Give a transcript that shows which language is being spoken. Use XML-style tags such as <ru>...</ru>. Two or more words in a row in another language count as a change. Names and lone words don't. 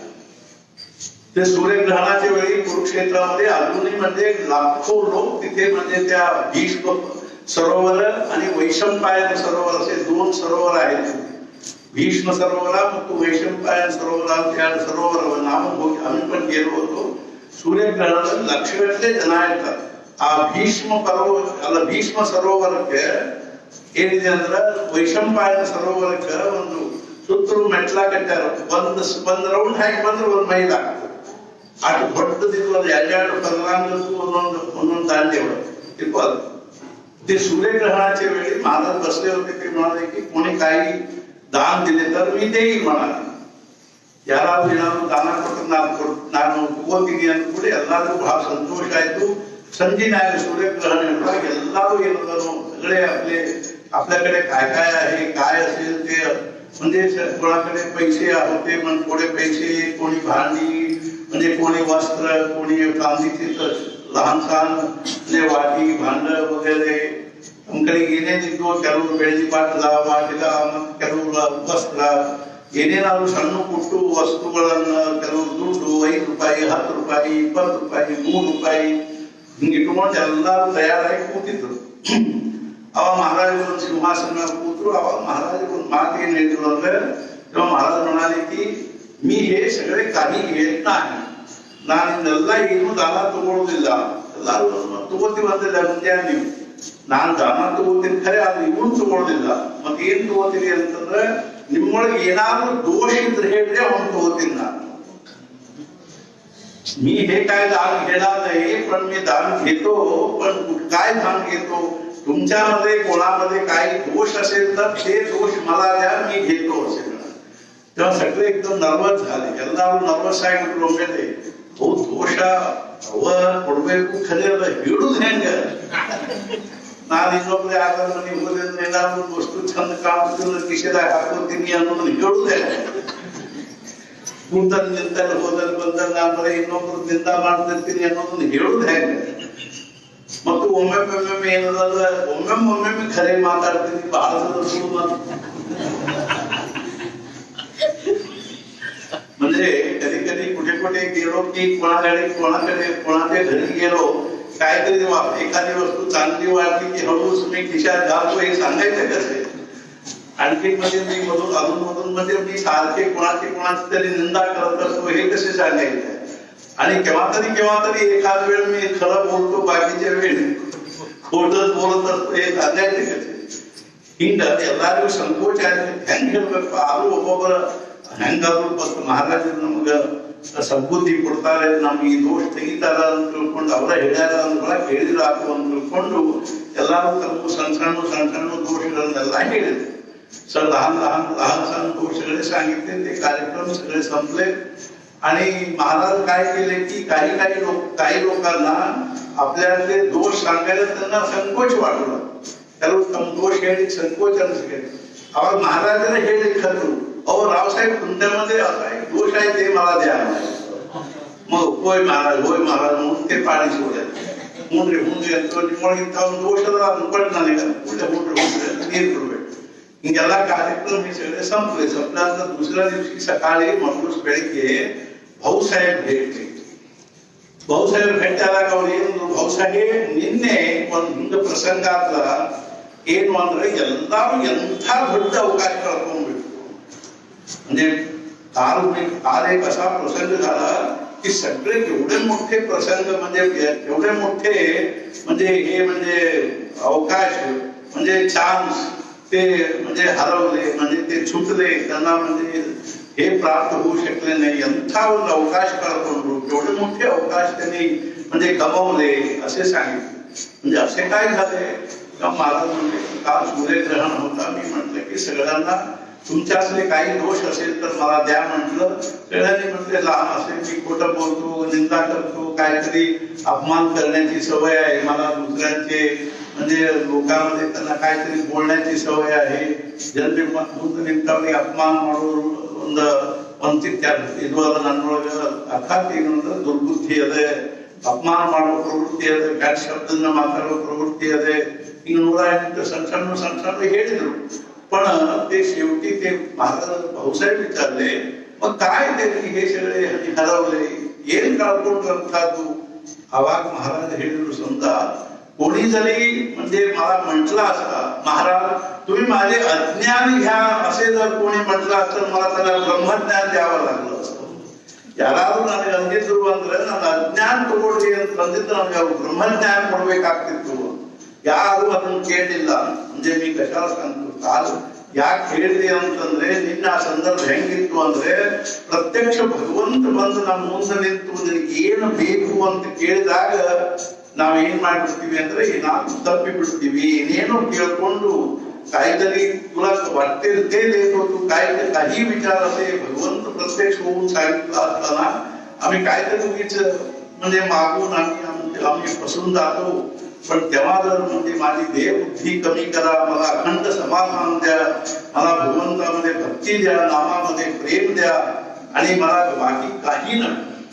<mr>ते सूर्यग्रहणाच्या वेळी कुरुक्षेत्रामध्ये अजूनही म्हणजे लाखो लोक तिथे म्हणजे त्या भीष्म सरोवर आणि वैशंपायन सरोवर असे 2 सरोवर आहेत. भीष्म सरोवरा ಮತ್ತು वैशंपायन सरोवरा त्या सरोवर नाम आम्ही पण गेलो होतो.</mr> <kn>सूर्यग्रहणाला लक्षगಟ್ಟಲೆ ಜನ ಇರ್ತಾರೆ. ಆ ಭೀಷ್ಮ ಸರೋವರಕ್ಕೆ ಏನಿದೆ ಅಂದ್ರೆ ವೈಶಂಪಾಯನ ಸರೋವರಕ್ಕೆ ಒಂದು ಸುತ್ತಲೂ ಮೆಟ್ಲ ಕಟ್ಟಾರ. ಒಂದ್ ರೌಂಡ್ ಹಾಕಿ ಬಂದ್ರೆ 1 ಮೈಲ್ ಆಗ್ತದೆ. ಅಷ್ಟು ದೊಡ್ಡದಿದ್ದು ಒಂದು 2 ಪರ್ಲಾಂಗಕ್ಕೂ ಒಂದೊಂದು ದಾಂಡೆಗಳು ಇರ್ಬೋದು.</kn> <mr>ते सूर्यग्रहणाच्या वेळी महाराज बसले होते. ते म्हणाले की कोणी काही दान दिले तर मी देईल म्हणाले.</mr> <kn>ಯಾರಾದ್ರೂ ಏನಾದ್ರು ದಾನ ಕೊಟ್ಟು ನಾನು ತಗೋತೀನಿ ಅಂದ್ಬಿಟ್ಟು ಎಲ್ಲಾದ್ರೂ ಬಹಳ ಸಂತೋಷ ಆಯ್ತು. ಸಂಜೆನಾಗ सूर्यग्रहण ಎಲ್ಲರೂ ಏನಂದ್ರು</kn> <mr>सगळे आपल्याकडे काय काय आहे काय असेल ते म्हणजे कोणाकडे पैसे होते पण थोडे पैसे, कोणी भांडी म्हणजे कोणी वस्त्र, कोणी चांदीची लहान सहान म्हणजे वाटी भांड वगैरे</mr> <kn>ನಮ್ಕಡೆ ಏನೇನಿದ್ದು ಕೆಲವರು ಬೆಳ್ಳಿ ಬಾಟಲ ಬಾಟಿಲ ಮತ್ತು ಕೆಲವರು ವಸ್ತ್ರ ಏನೇನಾದ್ರು ಸಣ್ಣ ಪುಟ್ಟು ವಸ್ತುಗಳನ್ನ ಕೆಲವರು ದುಡ್ಡು 5 ರೂಪಾಯಿ 10 ರೂಪಾಯಿ 20 ರೂಪಾಯಿ 3 ರೂಪಾಯಿ ಹಿಂಗೆ ಇಟ್ಕೊಂಡು ಎಲ್ಲರೂ ತಯಾರಾಗಿ ಕೂತಿದ್ರು. ಅವಾಗ महाराज सिंहासन ಕೂತರು. अವಾಗ महाराज ಒಂದು ಮಾತು ಏನ್ ಹೇಳಿದ್ರು ಅಂದ್ರೆ,</kn> <mr>महाराज म्हणाले की मी हे सगळे काही घेत नाही,</mr> <kn>ನಾನು ಇದೆಲ್ಲ ಏನು ದಾನ ತಗೊಳ್ಳೋದಿಲ್ಲ, ಎಲ್ಲರೂ ತಗೋತೀವಿ ಅಂತಿಲ್ಲ ಮುಂದೆ ನೀವು, ನಾನು ದಾನ ತಗೋತೀನಿ ಖರೆ ಅದು ಇವನು ತಗೊಳ್ಳೋದಿಲ್ಲ. ಮತ್ತೆ ಏನ್ ತಗೋತೀನಿ ಅಂತಂದ್ರೆ निम्मोळगे येणारं दोष हेडले म्हणून तोगोतीन ना.</kn> <mr>मी हे काय दान घेणार नाही, पण मी दान घेतो. पण काय दान घेतो, तुमच्यामध्ये कोणामध्ये काही दोष असेल तर ते दोष मला द्या, मी घेतो असे म्हणा. तेव्हा सगळे एकदम नर्वस झाले.</mr> <kn>ಎಲ್ಲರೂ ನರ್ವಸ್ ಆಗಿಬಿಟ್ರು. ಒಮ್ಮೆಲೆ ದೋಷ ಅವ ಕೊಡ್ಬೇಕು ಖರೆ ಅದ ಹೇಳುದು ಹೆಂಗ, ನಾನು ಇನ್ನೊಬ್ಬರೇ ಆದ ಮನೆಗೆ ಹೋದ್ರೆ ಏನಾದ್ರು ಒಂದು ವಸ್ತು ಚಂದ ಕಾಣಿಸ್ತಿಲ್ಲ ಕಿಶೆದಾಗ ಹಾಕೋತೀನಿ ಅನ್ನೋದನ್ನ ಹೇಳುದೇ. ಕೂತಲ್ಲಿ ನಿಂತಲ್ಲಿ ಹೋದಲ್ಲಿ ಬಂದಲ್ಲಿ ನಾನು ಬರೀ ಇನ್ನೊಬ್ರು ನಿಂದ ಮಾಡ್ತಿರ್ತೀನಿ ಅನ್ನೋದನ್ನ ಹೇಳುದು ಹೆಂಗ. ಮತ್ತು ಒಮ್ಮೊಮ್ಮೆ ಏನದ ಒಮ್ಮೊಮ್ಮೆ ಖರೆ ಮಾತಾಡ್ತೀನಿ ಬಹಳ</kn> <mr>म्हणजे कधी कधी कुठे कुठे गेलो की कोणाच्या घरी गेलो, काहीतरी एखादी वस्तू चांगली वाटली की हळूच मी खिशात घालतो हे सांगायचं कसे. आणखी म्हणजे मी अधून म्हणजे मी सारखे कोणाची तरी निंदा करत असतो हे कसे सांगायचं. आणि केव्हा तरी एखाद वेळ मी खरं बोलतो, बाकीच्या वेळी खोटच बोलत असतो हे सांगायचे कसे.</mr> <kn>ಹಿಂಗ ಎಲ್ಲಾರಿಗೂ ಸಂಕೋಚ ಹೆಂಗ್ ಹೇಳ್ಬೇಕು. ಆದ್ರೂ ಒಬ್ಬೊಬ್ಬರ ಹೆಂಗಾದ್ರು ಫಸ್ಟ್ ಮಹಾರಾಜರು ನಮಗ ಸದ್ಬುದ್ಧಿ ಕೊಡ್ತಾರೆ, ನಮ್ಗೆ ಈ ದೋಷ ತೆಗಿತಾರ ಅಂತ ತಿಳ್ಕೊಂಡು ಅವರ ಹೇಳ್ಯಾರ ಅಂದ್ಗಳ ಕೇಳಿದ್ರಾಕು ಅಂತ ತಿಳ್ಕೊಂಡು ಎಲ್ಲಾರು ತಮ್ಮ ಸಣ್ಣ दोषಗಳನ್ನೆಲ್ಲ ಹೇಳಿದ್ರು.</kn> <mr>सर लहान दोषಗಳೇ सांगितले. ते कार्यक्रम सगळे संपले. आणि महाराज काय केले की काही लोकांना आपल्यातले दोष सांगायला त्यांना संकोच वाटला.</mr> <kn>ಕೆಲವು ತಮ್ಮ दोष ಹೇಳಿ ಸಂಕೋಚ ಅನಿಸಿಕೆ.</kn> <mr>अವಾಗ महाराजांना ಹೇಳಿ खरं, अहो रावसाहेब तुमच्यामध्ये असा एक दोष आहे ते मला द्या. मग होय महाराज म्हणून ते पाणी सोडले.</mr> <kn>ಹುಣ್ರಿ ಅಂತ ನಿಮ್ಮೊಳಗಿಂತ ಒಂದು ದೋಷದ ಅನ್ಕೊಂಡು ನನಗೆ ನೀರು ಕೊಡ್ಬೇಕು. ಹಿಂಗೆಲ್ಲ ಕಾರ್ಯಕ್ರಮ</kn> <mr>हे सगळे संपल्यानंतर दुसऱ्या दिवशी सकाळी मगरूस ಬೆಳಿಗ್ಗೆ भाऊसाहेब भेटले. भाऊसाहेब भेटायला</mr> <kn>ಅವ್ರು ಏನು, भाऊसाहेब ನಿನ್ನೆ ಒಂದು ಹಿಂಗ ಪ್ರಸಂಗಾತ್ಲ ಏನು ಅಂದ್ರೆ ಎಲ್ಲರೂ ಎಂಥ ದೊಡ್ಡ ಅವಕಾಶ ಕಳ್ಕೊಂಡ್ಬಿಟ್ಟು.</kn> <mr>म्हणजे काल एक असा प्रसंग झाला की सगळे एवढे मोठे प्रसंग म्हणजे एवढे मोठे म्हणजे हे म्हणजे अवकाश म्हणजे चान्स ते म्हणजे हरवले, म्हणजे ते छुटले, त्यांना म्हणजे हे प्राप्त होऊ शकले नाही.</mr> <kn>ಎಂಥ ಒಂದು ಅವಕಾಶ ಕಳ್ಕೊಂಡ್ರು,</kn> <mr>एवढे मोठे अवकाश त्यांनी म्हणजे गमावले असे सांगितले. म्हणजे असे काय झाले का महाराज म्हणले काल सूर्यग्रहण होता. मी म्हटलं की सगळ्यांना तुमच्यातले काही दोष असेल तर मला द्या म्हटलं. सगळ्यांनी म्हटले लहान असेल मी खोटं बोलतो, निंदा करतो, काहीतरी अपमान करण्याची सवय आहे मला, दुसऱ्यांचे म्हणजे लोकांमध्ये त्यांना काहीतरी बोलण्याची सवय आहे.</mr> <kn>ಜನರಿಗೆ ಮುಂದೆ ನಿಂತವರಿಗೆ ಅಪಮಾನ ಮಾಡೋದು ಒಂದು ಇದುವಾದ ನನ್ನೊಳಗ ಅರ್ಥಾತ್ ಏನು ಅಂದ್ರೆ ದುರ್ಬುದ್ಧಿ ಅದೇ, ಅಪಮಾನ ಮಾಡೋ ಪ್ರವೃತ್ತಿ ಅದೇ, ಕೆಟ್ಟ ಶಬ್ದನ್ನ ಮಾತಾಡೋ ಪ್ರವೃತ್ತಿ ಅದೇ. ಈಗ 108 ಸಣ್ಣ ಹೇಳಿದ್ರು.</kn> <mr>पण ते शेवटी ते महाराज भाऊसाहेब विचारले मग काय ते हे सगळे हरवले</mr> <kn>ಏನ್ ಕಳ್ಕೊಂಡ್ರಂತದ್ದು. अವಾಗ महाराज ಹೇಳಿದ್ರು,</kn> <mr>समजा कोणी जरी म्हणजे मला म्हटलं असता महाराज तुम्ही माझे अज्ञान घ्या असे जर कोणी म्हटलं असतं मला त्याला ब्रह्मज्ञान द्यावं लागलं असतं.</mr> <kn>ಯಾರಾದ್ರೂ ನನಗೆ ಅಂದಿದ್ರು ಅಂದ್ರೆ ನನ್ನ ಅಜ್ಞಾನ ತಗೊಳ್ಳಿ ಅಂತ ಅಂದಿದ್ದು ನನಗೆ ಅವ್ರು ಬ್ರಹ್ಮಜ್ಞಾನ ಕೊಡ್ಬೇಕಾಗ್ತಿತ್ತು. ಯಾರು ಅದನ್ನು ಕೇಳಿಲ್ಲ.</kn> <mr>म्हणजे मी कशाला सांगतो, काल</mr> <kn>ಯಾಕೆ ಹೇಳಿದೆ ಅಂತಂದ್ರೆ ನಿನ್ನ ಆ ಸಂದರ್ಭ ಹೆಂಗಿತ್ತು ಅಂದ್ರೆ ಪ್ರತ್ಯಕ್ಷ ಭಗವಂತ ಬಂದು ನಮ್ಮ ಮುಂದೆ ನಿಂತು ನಿನಗೆ ಏನು ಬೇಕು ಅಂತ ಕೇಳಿದಾಗ ನಾವ್ ಏನ್ ಮಾಡ್ಬಿಡ್ತೀವಿ ಅಂದ್ರೆ ಏನಾದ್ರು ತಪ್ಪಿ ಬಿಡ್ತೀವಿ. ಏನೇನೋ ಕೇಳ್ಕೊಂಡು</kn> <mr>काहीतरी तुला वाटते ते देत होतो, काही विचार असे भगवंत प्रत्यक्ष होऊन सांगितलं असताना आम्ही काहीतरी उगीच म्हणजे मागून आम्ही फसून जातो. पण तेव्हा जर म्हणजे माझी देहबुद्धी कमी करा, मला अखंड समाधान द्या, मला भगवंतामध्ये भक्ती द्या, नामामध्ये प्रेम द्या आणि मला बाकी काही नाही.</mr>